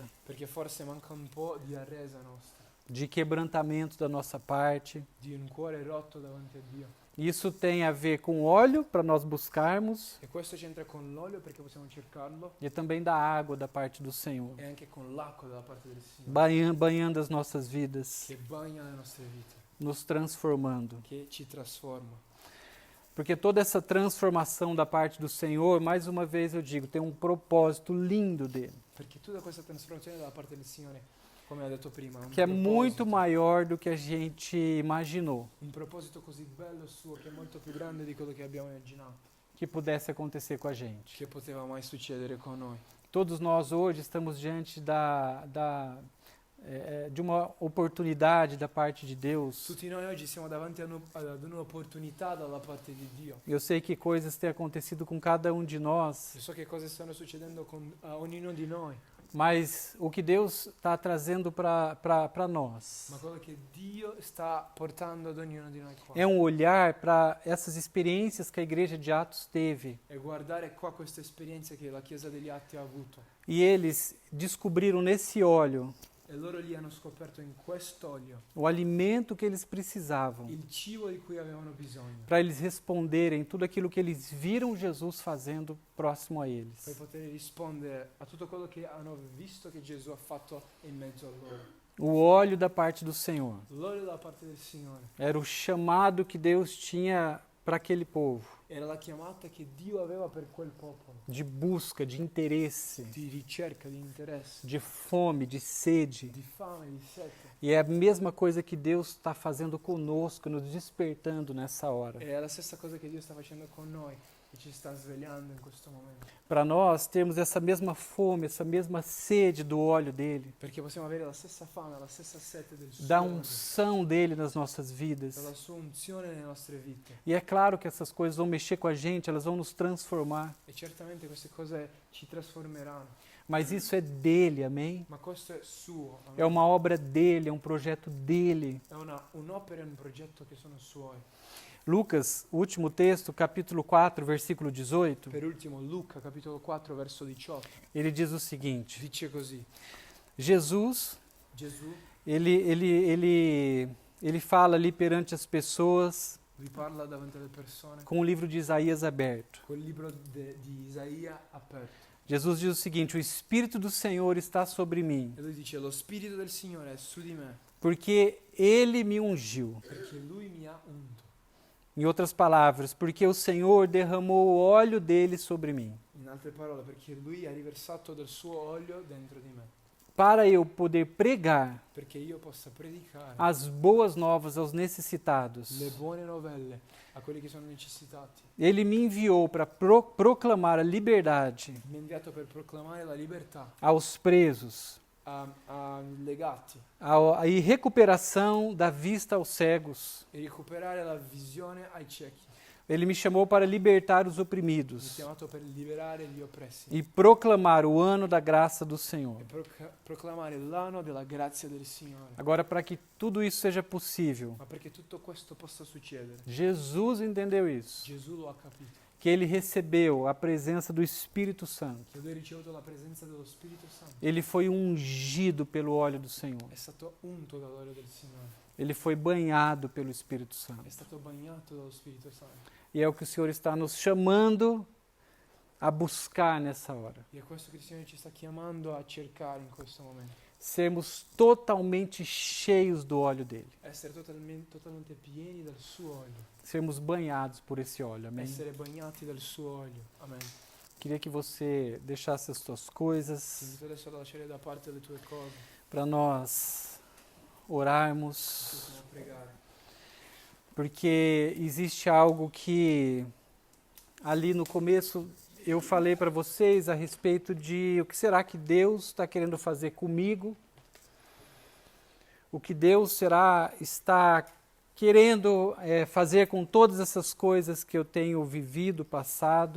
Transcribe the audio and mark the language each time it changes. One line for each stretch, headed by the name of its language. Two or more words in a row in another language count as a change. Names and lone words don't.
Italian: perché forse manca un po' di arresa nostra,
Portuguese: de quebrantamento da nossa parte.
Italian: di un cuore rotto davanti a Dio.
Portuguese: Isso tem a ver com óleo para nós buscarmos
Italian: E questo c'entra con l'olio perché possiamo cercarlo
Portuguese: e também da água da parte do Senhor,
Italian: e anche con l'acqua dalla parte del Signore
Portuguese: banhando as nossas vidas,
Italian: che bagna le nostre vite,
Portuguese: nos transformando.
Italian: che ci trasforma.
Portuguese: Porque toda essa transformação da parte do Senhor, mais uma vez eu digo, tem um propósito lindo dele,
Italian: Perché tutta questa trasformazione dalla parte del Signore, come ho detto prima,
Portuguese: que é muito maior do que a gente imaginou
Italian: un proposito così bello suo che è molto più grande di quello che abbiamo immaginato, que pudesse acontecer com a gente. che poteva mai succedere con noi.
Portuguese: Todos nós hoje estamos diante de uma oportunidade da parte de Deus.
Italian: Tutti noi oggi siamo davanti ad un'opportunità dalla parte di Dio.
Portuguese: Eu sei que coisas têm acontecido com cada um de nós,
Italian: Io so che cose stanno succedendo a ognuno di noi,
Portuguese: mas o que Deus está trazendo para nós
Italian: ma quello che Dio sta portando ad ognuno di noi qua
Portuguese: é um olhar para essas experiências que a igreja de Atos teve.
Italian: è guardare qua queste esperienze che la Chiesa degli Atti ha avuto.
Portuguese: E eles descobriram nesse óleo
Italian: E loro lì hanno scoperto in quest'olio
Portuguese: o alimento que eles precisavam
Italian: il cibo di cui avevano bisogno
Portuguese: para eles responderem tudo aquilo que eles viram Jesus fazendo próximo a
Italian: per
Portuguese: eles.
Italian: poter rispondere a tutto quello che hanno visto che Gesù ha fatto in mezzo a loro.
Portuguese: O óleo da parte do Senhor
Italian: L'olio da parte del Signore
Portuguese: era o chamado que Deus tinha para aquele povo,
Italian: era la chiamata che Dio aveva per quel popolo,
Portuguese: de busca, de interesse,
Italian: di ricerca, di interesse,
Portuguese: de fome, de sede.
Italian: di fame, di sete.
Portuguese: E é a mesma coisa que Deus está fazendo conosco, nos despertando nessa hora.
Italian: È la stessa cosa che Dio sta facendo con noi e ci sta svegliando in questo momento.
Portuguese: Para nós termos essa mesma fome, essa mesma sede do óleo dele,
Italian: Perché possiamo avere la stessa fame, la stessa sete del suo
Portuguese: da
Italian: olio,
Portuguese: unção dele nas nossas vidas.
Italian: dalla sua unzione nelle nostre vite.
Portuguese: E é claro que essas coisas vão mexer com a gente, elas vão nos transformar.
Italian: E certamente queste cose ci trasformeranno.
Portuguese: Mas isso é dele, amém?
Italian: Ma questo è suo.
Portuguese: É uma obra dele, é um projeto dele.
Italian: È un'opera e un progetto che sono suoi.
Portuguese: Lucas, último texto, capítulo 4, versículo 18,
Italian: Per ultimo, Luca, capitolo 4, verso 18,
Portuguese: ele diz o seguinte:
Italian: dice così.
Portuguese: Jesus,
Italian: Gesù
Portuguese: ele fala ali perante as pessoas
Italian: vi parla davanti alle persone
Portuguese: com o livro de Isaías aberto.
Italian: col libro di Isaia aperto.
Portuguese: Jesus diz o seguinte: o Espírito do Senhor está sobre mim,
Italian: E lui dice: lo spirito del Signore è su di me,
Portuguese: porque Ele me ungiu.
Italian: perché lui mi ha unto.
Portuguese: Em outras palavras, porque o Senhor derramou o óleo dele sobre mim,
Italian: In altre parole, perché lui ha riversato del suo olio dentro di me,
Portuguese: para eu poder pregar
Italian: perché io possa predicare
Portuguese: as boas novas aos necessitados.
Italian: le buone novelle a quelli che sono necessitati.
Portuguese: Ele me enviou para proclamar a liberdade
Italian: Mi ha inviato per proclamare la libertà
Portuguese: aos presos
Italian: ai legati
Portuguese: e recuperação da vista aos cegos.
Italian: e recuperare la visione ai ciechi.
Portuguese: Ele me chamou para libertar os
Italian: Mi ha
Portuguese: oprimidos
Italian: chiamato per liberare gli oppressi
Portuguese: e proclamar o ano da graça do Senhor.
Italian: e proclamare l'anno della grazia del Signore.
Portuguese: Agora, para que tudo isso seja possível,
Italian: Ma perché tutto questo possa succedere,
Portuguese: Jesus entendeu isso,
Italian: Gesù lo ha capito,
Portuguese: que ele recebeu a presença do Espírito Santo.
Italian: che lui ha ricevuto la presenza dello Spirito Santo.
Portuguese: Ele foi ungido pelo óleo do Senhor.
Italian: È stato unto dall'olio del Signore,
Portuguese: Ele foi banhado pelo Espírito Santo.
Italian: è stato bagnato dallo Spirito Santo.
Portuguese: E é o que o Senhor está nos chamando a buscar nessa hora.
Italian: E è questo che il Signore ci sta chiamando a cercare in questo momento.
Portuguese: Sermos totalmente cheios do óleo dele.
Italian: Essere totalmente pieni del suo olio.
Portuguese: Sermos banhados por esse óleo, amém?
Italian: Essere bagnati dal suo olio.
Portuguese: Amen. Queria que você deixasse as suas
Italian: Ti
Portuguese: coisas
Italian: invito adesso a lasciare da parte le tue cose,
Portuguese: para nós orarmos,
Italian: possiamo pregare.
Portuguese: porque existe algo que ali no começo eu falei para vocês a respeito de o que será que Deus está querendo fazer comigo, o que Deus está querendo fazer com todas essas coisas que eu tenho vivido, passado.